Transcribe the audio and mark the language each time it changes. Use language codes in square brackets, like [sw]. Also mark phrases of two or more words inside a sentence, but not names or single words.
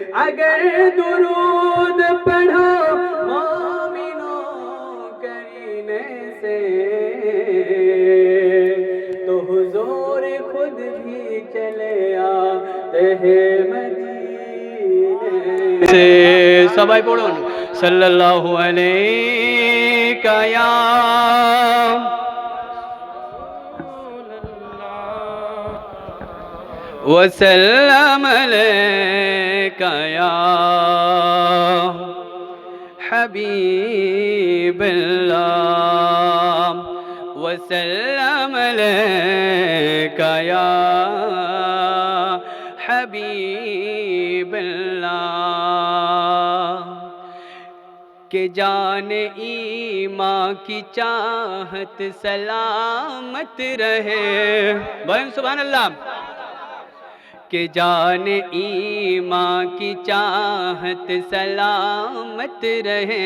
[ur] اگر درود پڑھو مومنوں کرینے سے تو حضور خود بھی چلے آتے ہیں مدینے سے. [bn] সবাই পড়ুন [ar] صلى الله عليك يا وسلم عليك يا حبيب الله وسلم عليك يا حبيب الله [ur] کہ جان ایمان کی چاہت سلامت رہے. بھائی سبحان اللہ. کہ جان ایمان کی چاہت سلامت رہے.